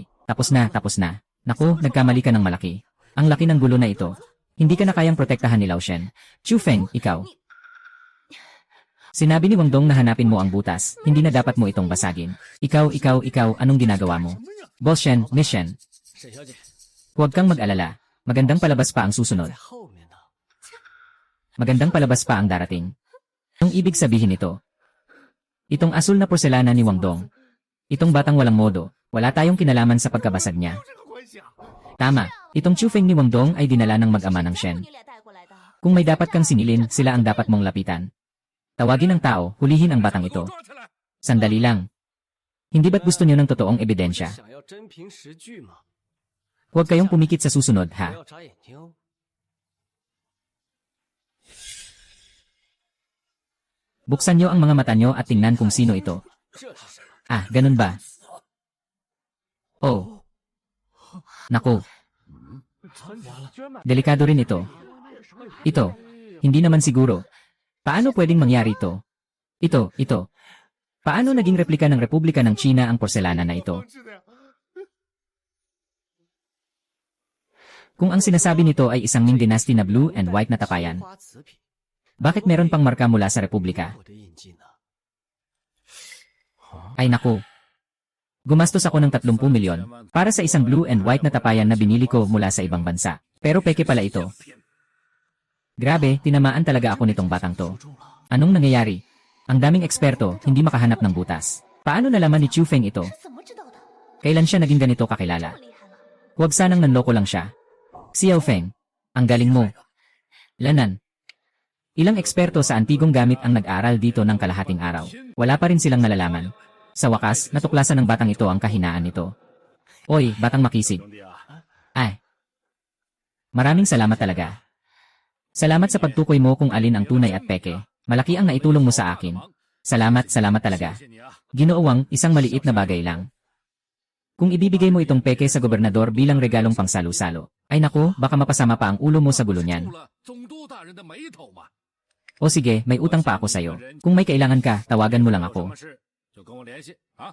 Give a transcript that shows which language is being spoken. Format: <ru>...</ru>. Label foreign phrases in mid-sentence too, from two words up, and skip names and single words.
<tl>Tapos na, tapos na. Naku, nagkamali ka ng malaki. Ang laki ng gulo na ito. Hindi ka na kayang protektahan ni Lao Shen. Chufeng, ikaw. Sinabi ni Wang Dong na hanapin mo ang butas. Hindi na dapat mo itong basagin. Ikaw, anong ginagawa mo? Boss Shen, Miss Shen,</tl> <zh>沈小姐，</zh> <tl>huwag kang mag-alala. Magandang palabas pa ang</tl> <zh>在</zh> <tl>susunod.</tl> <zh>后面呢。</zh> <tl>Magandang palabas pa ang darating. Anong ibig sabihin ito? Itong asul na porselana ni Wang Dong. Itong batang walang modo. Wala tayong kinalaman sa pagkabasag niya.</tl> <zh>这个关系啊！</zh> <tl>Tama. Itong Chufeng ni Wang Dong ay dinala ng mag-ama ng Shen.</tl> <zh>你俩带过来的。</zh> <tl>Kung may dapat kang sinilin, sila ang dapat mong lapitan. Tawagin ang tao, hulihin ang batang</tl> <zh>给我</zh> <tl>ito.</tl> <zh>抓起来！</zh> <tl>Sandali lang. Hindi ba't gusto niyo ng totoong ebidensya?</tl> <zh>想要真凭实据吗？</zh> <tl>Huwag kayong pumikit sa susunod,</tl> <zh>不</zh> <tl>ha?</tl> <zh>要眨眼睛哦。</zh> <tl>Buksan niyo ang mga mata niyo at tingnan kung sino ito.</tl> <zh>这是什么？</zh> <tl>Ah, ganun ba? Oh. Naku,</tl> <zh>完了，</zh> <tl>delikado rin ito. Ito, hindi naman siguro. Paano pwedeng mangyari ito? Ito. Paano naging replika ng Republika ng China ang porselana na ito?</tl> <zh>是的呀。</zh> <tl>Kung ang sinasabi nito ay isang Ming Dynasty na</tl> <en>blue and white</en> <tl>na tapayan,</tl> <zh>花瓷品，</zh> <tl>bakit meron pang marka mula sa Republika?</tl> <zh>我的印记呢？</zh> <tl>Ay naku. Gumastos ako ng 30 milyon para sa isang</tl> <en>blue and white</en> <tl>na tapayan na binili ko mula sa ibang bansa. Pero peke pala ito. Grabe, tinamaan talaga ako nitong batang to.</tl> <zh>中了，</zh> <tl>Anong nangyayari? Ang daming eksperto, hindi makahanap ng butas. Paano nalaman ni Chufeng ito?</tl> <zh>是怎么知道的？</zh> <tl>Kailan siya naging ganito</tl> <zh>这</zh> <tl>kakilala?</tl> <zh>么厉害了？</zh> <tl>Huwag sanang nanloko lang siya. Xiaofeng, ang galing mo. Lanan. Ilang eksperto sa antigong gamit ang nag-aral dito ng kalahating araw. Wala pa rin silang nalalaman. Sa wakas, natuklasan ng batang ito ang kahinaan nito. Oy, batang makisig.</tl> <zh>兄弟啊，</zh> <tl>Ay. Maraming salamat talaga. Salamat sa pagtukoy mo kung alin ang tunay at peke. Malaki ang naitulong mo sa akin. Salamat talaga.</tl> <zh>谢谢你啊！</zh> <tl>Ginoowang, isang maliit na bagay lang. Kung ibibigay mo itong peke sa gobernador bilang regalong pangsalo-salo, ay naku, baka mapasama pa ang ulo mo sa gulo niyan.</tl> <zh>触了总督大人的眉头嘛。</zh> <tl>O sige, may utang pa ako sa'yo. Kung may kailangan ka, tawagan mo lang</tl> <zh>有什</zh> <tl>ako.</tl> <zh>么事就跟我联系啊。</zh>